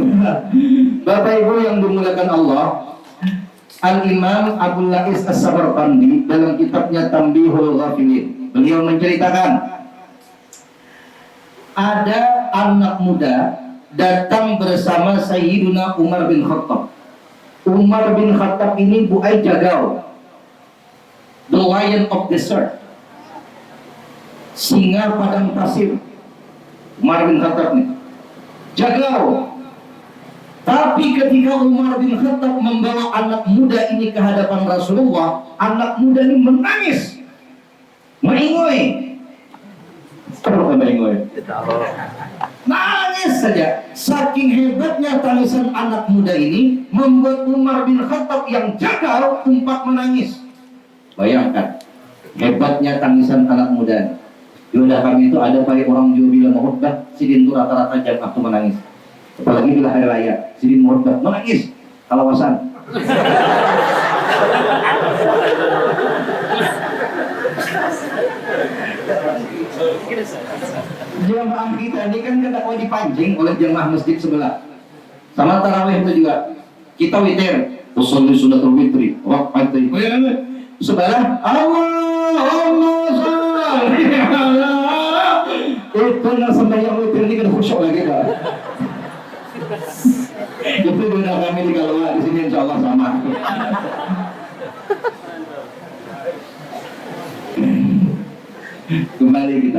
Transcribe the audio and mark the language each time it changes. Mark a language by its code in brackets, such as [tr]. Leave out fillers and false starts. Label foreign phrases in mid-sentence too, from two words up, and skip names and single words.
[bjn] Bapak Ibu yang dimuliakan Allah, Al-Imam Abdul Lais As-Samarqandi dalam kitabnya Tanbihul Ghafilin, beliau menceritakan ada anak muda datang bersama Sayyiduna Umar bin Khattab. Umar bin Khattab ini buai jagau, [en] the lion of desert, [bjn] singa padang pasir. Umar bin Khattab nih jagau. Tapi ketika Umar bin Khattab membawa anak muda ini ke hadapan Rasulullah, anak muda ini menangis, mengingoy. Kenapa mengingoy? Nangis saja. Saking hebatnya tangisan anak muda ini membuat Umar bin Khattab yang jagal umpat menangis. Bayangkan hebatnya tangisan anak muda. Di kami itu ada baik orang Jawa bilang khutbah, sidin itu rata-rata jam waktu menangis. Apalagi bila hari raya, sidin khutbah menangis, kalawasan. Jamaah kita ini kan kata dipancing oleh jamaah masjid sebelah. Sama tarawih itu juga. Kita witir, usul [ar] سنة الوتر, [bjn] waqti. Sebelah [ar] اللهم صل على. [bjn] Itu yang sembahyang witir ini kan khusyuk lagi Pak. Itu guna kami di Kalwa di sini insyaallah sama. Kembali kita.